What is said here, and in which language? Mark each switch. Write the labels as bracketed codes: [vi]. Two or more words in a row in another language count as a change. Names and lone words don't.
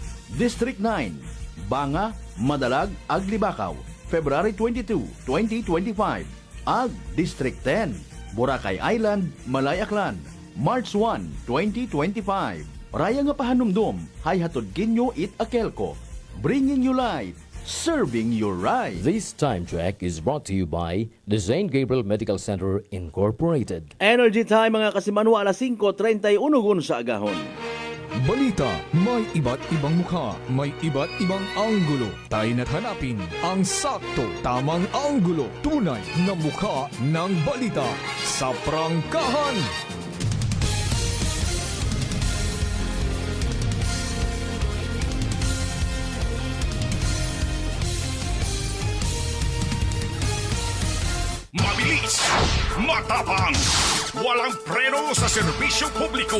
[akl] District 9, Banga, Madalag, ag Libakaw, February 22, 2025. Ag District 10, Boracay Island, Malay Aklan, March 1, 2025. Raya nga pahanumdum, hay hatod kinyo it AKELCO. [en] Bringing you light, serving your right. This time check is brought to you by the St. Gabriel Medical Center Incorporated. Energy time [akl] mga kasimanwa, alas 5:31 sa agahon. [tl] Balita, may iba't ibang mukha, may iba't ibang anggulo. Tayo na't hanapin ang sakto, tamang anggulo, tunay na mukha ng balita sa prangkahan. Mabilis, matapang, walang preno sa serbisyo publiko.